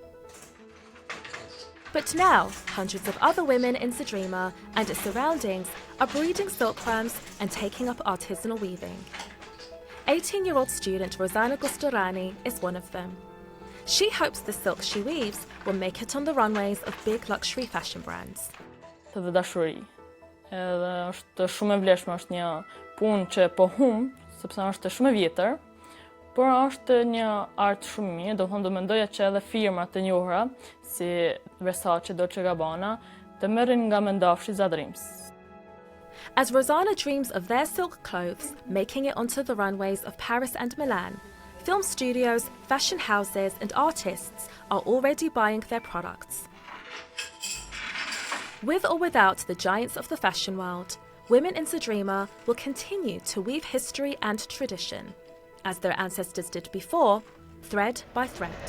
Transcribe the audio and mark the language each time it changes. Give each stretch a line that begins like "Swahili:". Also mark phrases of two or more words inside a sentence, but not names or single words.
English: But now, hundreds of other women in Zadrima and its surroundings are breeding silkworms and taking up artisanal weaving. 18-year-old student Rozana Gostorani is one of them. She hopes the silk she weaves will make it on the runways of big luxury fashion brands.
Albanian: Dhe dashuri. Edhe është shumë e vlefshme, është një punë që po humb, sepse është shumë e vjetër, por është një art shumë i mirë, do mendoja që edhe firma të njohura si Versace, Dolce & Gabbana të merrin nga mëndafshi Zadrims.
English: As Rozana dreams of their silk clothes making it onto the runways of Paris and Milan, film studios, fashion houses and artists are already buying their products. With or without the giants of the fashion world, women in Zadrima will continue to weave history and tradition, as their ancestors did before, thread by thread.